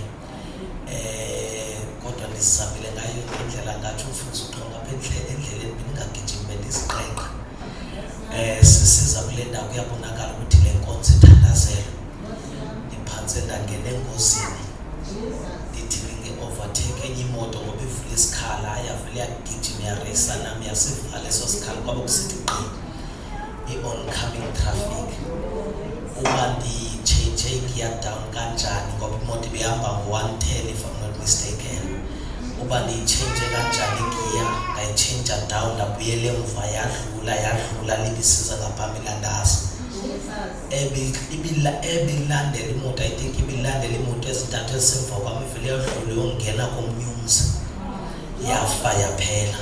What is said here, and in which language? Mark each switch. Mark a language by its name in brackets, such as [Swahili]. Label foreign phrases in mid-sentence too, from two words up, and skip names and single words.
[Xhosa] Kodwa ndisizamile ngayo indlela ngathi umfundisi uXhomo apha endleleni bendingagijimi bendisiqeqa. Sisiza kule ndawo kuyabonakala ukuthi le nkonzo ithandazelwe. Ndiphantse ndangena engozini. Ndithi nge-overtake enye imoto ngoba ivule isikhala yavele yagijima yareyisa nami yasivala eso sikhala kwaba kusithi gqi [English] i-oncoming traffic. [Xhosa] Uba nditshintshe igear down kanjani ngoba imoto ibihamba ngo-110 [English] if I'm not mistaken. [Xhosa] Uba ndiyitshintshe kanjani igear ngayitshintsha down ndabuyela emva yadlula libisiza ngaphambili andazi. Ebilandela imoto, [English] I think [Xhosa] ibilandela imoto ezintathu ezisemva kwami ivele yadlula yongena komnyumzi yafa yaphela.